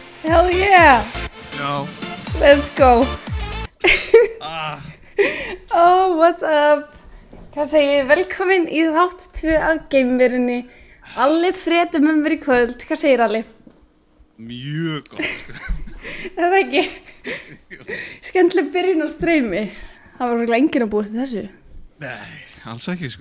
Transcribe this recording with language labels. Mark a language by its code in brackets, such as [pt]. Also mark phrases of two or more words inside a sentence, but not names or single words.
[en] Hell yeah! [is] Já. [en] Let's go! Oh, what's up? [is] Hvað segir ég? Velkomin í þátt 2 af Geimverunni. Alli Fred með mér í kvöld. Hvað segir Alli? Mjög gott, sko. Það er ekki. Skemmtileg byrjun á streymi. Það var örugglega enginn að búast við þessu. Nei, alls ekki, sko.